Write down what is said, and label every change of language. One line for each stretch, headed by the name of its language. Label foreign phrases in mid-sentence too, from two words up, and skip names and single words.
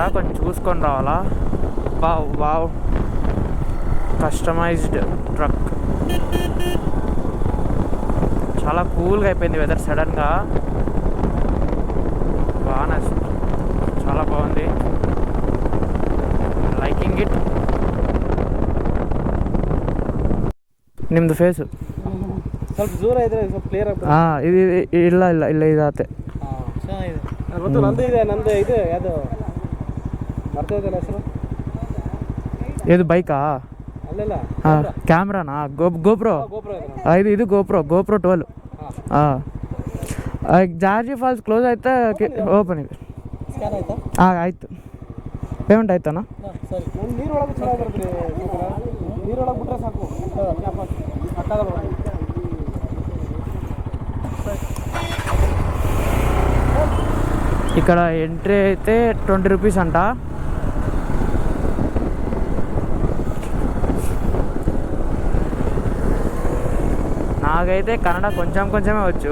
Telugu: కొంచెం చూసుకొని రావాలా. వావ్,
English: customized truck.
Telugu: చాలా కూల్గా అయిపోయింది వెదర్ సడన్గా. బాగా నచ్చింది, చాలా బాగుంది.
English: liking it.
Kannada: ನಿಮ್ದು ಫೇಸು ಸ್ವಲ್ಪ ದೂರ ಇದ್ರೆ ಸ್ವಲ್ಪ ಕ್ಲಿಯರ್ ಆಗ್ತದೆ. ಇದು ಇಲ್ಲ ಇಲ್ಲ ಇಲ್ಲ ಇದಾತೆ. ಚೆನ್ನಾಗಿದೆ. ಗೊತ್ತು, ನಂದು ಇದೆ. ಇದು ಯಾವುದು ಬರ್ತದೆ ಹೆಸರು? ಇದು ಬೈಕಾ? ಅಲ್ಲೆಲ್ಲ ಕ್ಯಾಮ್ರಾನಾ? ಗೋಪ್ರೋ. ಇದು ಗೋಪ್ರೋ 12. ಜಾರ್ಜಿ ಫಾಲ್ಸ್ ಕ್ಲೋಸ್ ಆಯ್ತಾ? ಓಪನ್ ಇದೆ. ಆಯಿತು. ಪೇಮೆಂಟ್ ಆಯ್ತಾನ? ಸರಿ. ನೀರೊಳಗೆ ಚೆನ್ನಾಗಿ ಬರ್ತೀರಿ. ನೀರೊಳಗೆ ಬಿಟ್ಟರೆ ಸಾಕು.
Telugu: ఇక్కడ ఎంట్రీ అయితే 20 rupees అంట. నాకైతే కన్నడ కొంచెమే వచ్చు.